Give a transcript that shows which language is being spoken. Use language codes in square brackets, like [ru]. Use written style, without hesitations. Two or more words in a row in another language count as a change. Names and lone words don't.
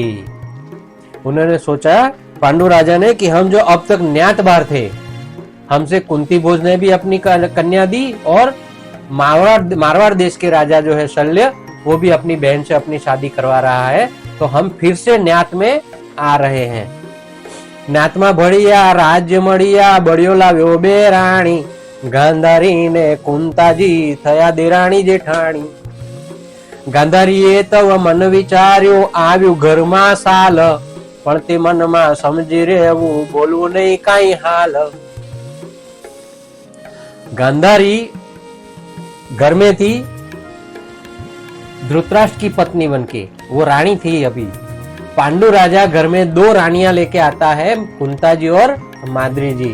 [hi] उन्होंने सोचा पांडु राजा ने कि हम जो अब तक न्यातबार थे, हमसे कुंती भोज ने भी अपनी कन्या दी और मारवाड़ देश के राजा जो है शल्य, वो भी अपनी बहन से अपनी शादी करवा रहा है। तो हम फिर से न्यात में आ रहे हैं। [gu] ન્યાત માં ભડિયા રાજ્ય મડિયા, બડિયો લાવ્યો બેરાણી, ગાંધારી ને કુંતાજી થયા દેરાણી જેઠાણી। ગાંધારીએ તવ મન વિચાર્યો, આવ્યું ઘર માં સાલ, પણ તે મન માં સમજી રહેવું, બોલવું નહીં કાંઈ હાલ। [hi] गांधारी घर में थी धृतराष्ट्र की पत्नी बनके, वो रानी थी अभी। पांडु राजा घर में 2 रानियां लेके आता है, कुंता जी और माद्री जी।